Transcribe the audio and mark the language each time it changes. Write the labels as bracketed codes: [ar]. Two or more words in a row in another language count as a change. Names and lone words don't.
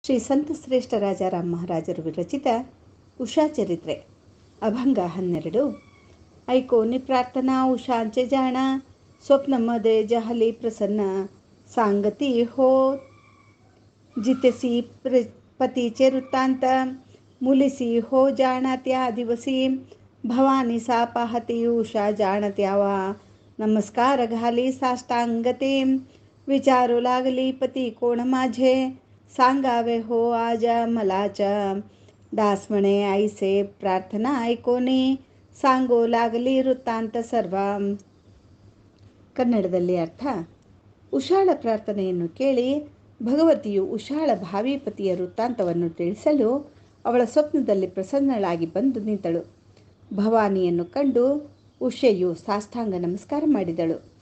[kn] ಶ್ರೀ ಸಂತ ಶ್ರೇಷ್ಠ ರಾಜಾರಾಮ್ ಮಹಾರಾಜರು ವಿರಚಿತ ಉಷಾ ಚರಿತ್ರೆ [mr] अभंग 12 ऐकोनी प्रार्थना उषांचे जाण स्वप्नमध्ये जहली प्रसन्न सांगती हो जितसी पतीचे वृत्तांत मुलीसी हो जाणा त्या दिवसी भवानी सा पाहती उषा जाणत्यावा नमस्कार घाली साष्टांगते विचारू लागली पती कोण माझे सांगावे हो आज मलाच दास म्हणे ऐसे प्रार्थना ऐकोनी सांगो लागली वृत्तांत सर्व. [kn] ಕನ್ನಡದಲ್ಲಿ ಅರ್ಥ: ಉಷಾಳ ಪ್ರಾರ್ಥನೆಯನ್ನು ಕೇಳಿ ಭಗವತಿಯು ಉಷಾಳ ಭಾವಿ ಪತಿಯ ವೃತ್ತಾಂತವನ್ನು ತಿಳಿಸಲು ಅವಳ ಸ್ವಪ್ನದಲ್ಲಿ ಪ್ರಸನ್ನಳಾಗಿ ಬಂದು ನಿಂತಳು. ಭವಾನಿಯನ್ನು ಕಂಡು ಉಷೆಯು ಸಾಷ್ಟಾಂಗ ನಮಸ್ಕಾರ ಮಾಡಿದಳು.